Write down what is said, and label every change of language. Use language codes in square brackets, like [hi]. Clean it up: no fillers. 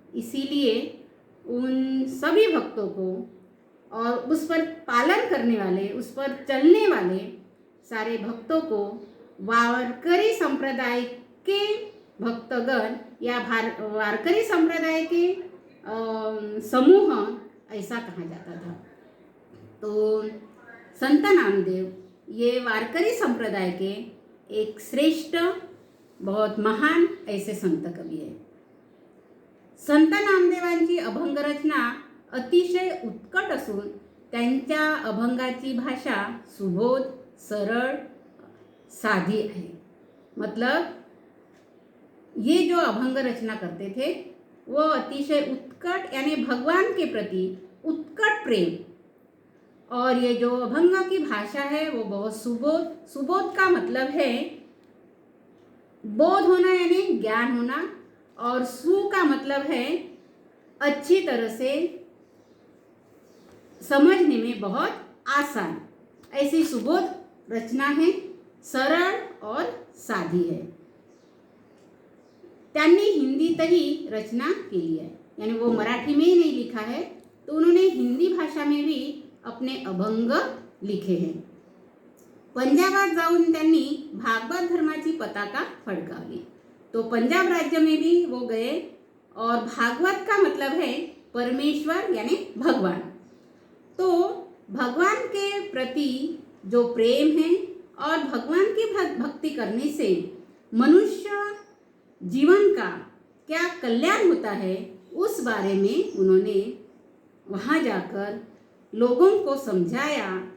[hi] इसीलिए उन सभी भक्तों को और उस पर पालन करने वाले, उस पर चलने वाले सारे भक्तों को वारकरी संप्रदाय के भक्तगण या वारकरी संप्रदाय के समूह ऐसा कहा जाता था। तो संत नामदेव ये वारकरी संप्रदाय के एक श्रेष्ठ, बहुत महान ऐसे संत कवी है। [mr] संत नामदेवांची अभंग रचना अतिशय उत्कट असून त्यांच्या अभंगाची भाषा सुबोध, सरळ, साधी है। [hi] मतलब ये जो अभंग रचना करते थे वो अतिशय उत्कट यानी भगवान के प्रति उत्कट प्रेम, और ये जो अभंग की भाषा है वो बहुत सुबोध। सुबोध का मतलब है बोध होना यानी ज्ञान होना, और सु का मतलब है अच्छी तरह से समझने में बहुत आसान। ऐसी सुबोध रचना है, सरल और साधी है। [mr] त्यांनी हिंदीतही रचना केली [hi] है, यानी वो मराठी में ही नहीं लिखा है, तो उन्होंने हिंदी भाषा में भी अपने अभंग लिखे हैं। [mr] पंजाबात जाऊन त्यांनी भागवत धर्माची पताका फडकावली। [hi] तो पंजाब राज्य में भी वो गए, और भागवत का मतलब है परमेश्वर यानी भगवान। तो भगवान के प्रति जो प्रेम है और भगवान की भक्ति करने से मनुष्य जीवन का क्या कल्याण होता है, उस बारे में उन्होंने वहाँ जाकर लोगों को समझाया।